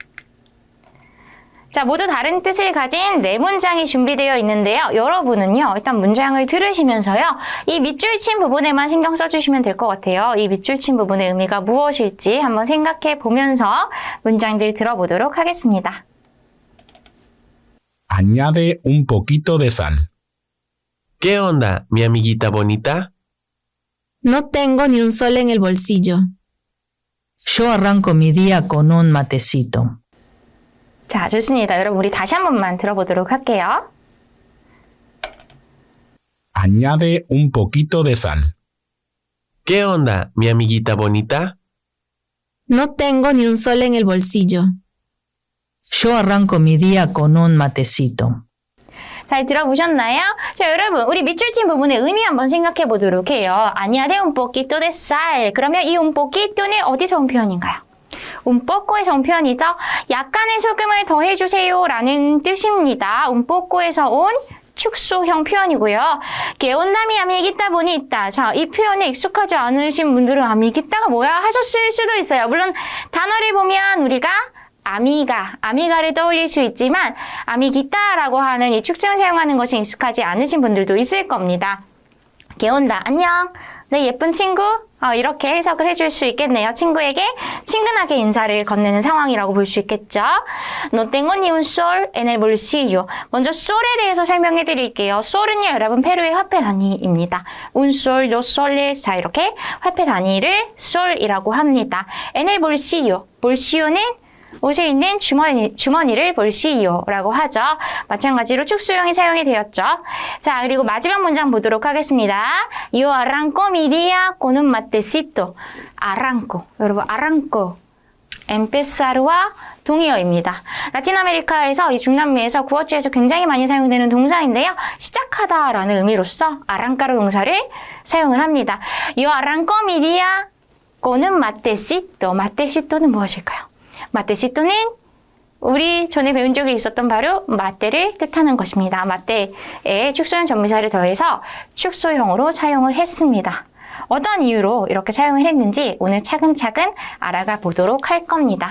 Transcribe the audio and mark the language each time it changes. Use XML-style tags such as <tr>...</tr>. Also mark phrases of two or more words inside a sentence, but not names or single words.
<ko>자, 모두 다른 뜻을 가진 네 문장이 준비되어 있는데요. 여러분은요, 일단 문장을 들으시면서요, 이 밑줄 친 부분에만 신경 써주시면 될 것 같아요. 이 밑줄 친 부분의 의미가 무엇일지 한번 생각해 보면서 문장들 들어보도록 하겠습니다.</ko> <es>Añade un poquito de sal. ¿Qué onda, mi amiguita bonita? No tengo ni un sol en el bolsillo. Yo arranco mi día con un matecito.</es> <ko>자, 좋습니다. 여러분, 우리 다시 한 번만 들어보도록 할게요.</ko> <es>Añade un poquito de sal. ¿Qué onda, mi amiguita bonita? No tengo ni un sol en el bolsillo. Yo arranco mi día con un matecito.</es> <ko>잘 들어보셨나요? 자, 여러분, 우리 밑줄 친 부분의 의미 한번 생각해 보도록 해요.</ko> <es>Añade un poquito de sal.</es> <ko>그러면 이</ko> <es>un poquito</es> <ko>는 어디서 온 표현인가요?</ko> <es>un poco</es> <ko>에서 온 표현이죠. 약간의 소금을 더해주세요 라는 뜻입니다.</ko> <es>un poco</es> <ko>에서 온 축소형 표현이고요.</ko> <es>Que onda mi amiguita bonita.</es> <ko>자, 이 표현에 익숙하지 않으신 분들은 amiguita가 뭐야 하셨을 수도 있어요. 물론 단어를 보면 우리가 아미가를 떠올릴 수 있지만 아미기타라고 하는 이 축소형 사용하는 것이 익숙하지 않으신 분들도 있을 겁니다. 개온다, 안녕, 내 예쁜 친구, 이렇게 해석을 해줄 수 있겠네요. 친구에게 친근하게 인사를 건네는 상황이라고 볼 수 있겠죠.</ko> <es>No tengo ni un sol en el bolsillo.</es> <ko>먼저 sol에 대해서 설명해 드릴게요. sol은요, 여러분 페루의 화폐 단위입니다.</ko> <es>un sol, dos soles,</es> <ko>자 이렇게 화폐 단위를 sol이라고 합니다.</ko> <es>en el bolsillo,</es> <ko>bolsillo는 옷에 있는 주머니를 bolsillo라고 하죠. 마찬가지로 축소형이 사용이 되었죠. 자, 그리고 마지막 문장 보도록 하겠습니다.</ko> <es>Yo arranco mi día con un matecito.</es> <ko>arranco. 여러분, arranco. empezar와 동의어입니다. 라틴 아메리카에서 이 중남미에서 구어체에서 굉장히 많이 사용되는 동사인데요. 시작하다라는 의미로서 arrancar 동사를 사용을 합니다.</ko> <es>Yo arranco mi día con un matecito.</es> <ko>matecito는 무엇일까요? 마테시토는 우리 전에 배운 적이 있었던 바로 마테를 뜻하는 것입니다. 마테에 축소형 전미사를 더해서 축소형으로 사용을 했습니다. 어떤 이유로 이렇게 사용을 했는지 오늘 차근차근 알아가 보도록 할 겁니다.</ko>